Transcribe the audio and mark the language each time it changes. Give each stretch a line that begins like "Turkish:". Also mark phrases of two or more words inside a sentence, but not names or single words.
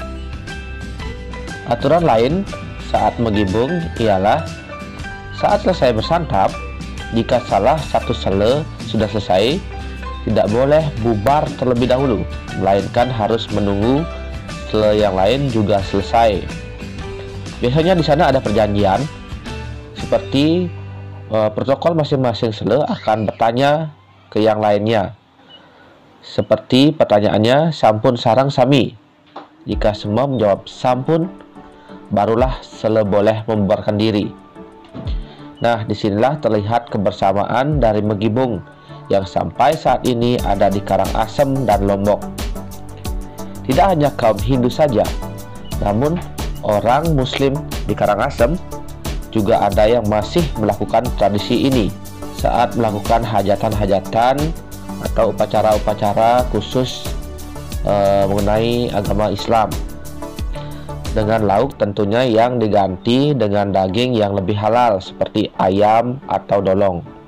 Indonesian: Aturan lain saat megibung ialah saat selesai bersantap, jika salah satu sele sudah selesai, tidak boleh bubar terlebih dahulu, melainkan harus menunggu sele yang lain juga selesai. Biasanya di sana ada perjanjian, seperti protokol masing-masing sele akan bertanya ke yang lainnya, Seperti pertanyaannya,
Balinese: sampun sarang sami.
Indonesian: Jika semua menjawab sampun, barulah sele boleh membubarkan diri. Nah, disinilah terlihat kebersamaan dari Megibung yang sampai saat ini ada di Karangasem dan Lombok. Tidak hanya kaum Hindu saja, namun orang Muslim di Karangasem juga ada yang masih melakukan tradisi ini saat melakukan hajatan-hajatan atau upacara-upacara khusus mengenai agama Islam, dengan lauk tentunya yang diganti dengan daging yang lebih halal seperti ayam atau dolong.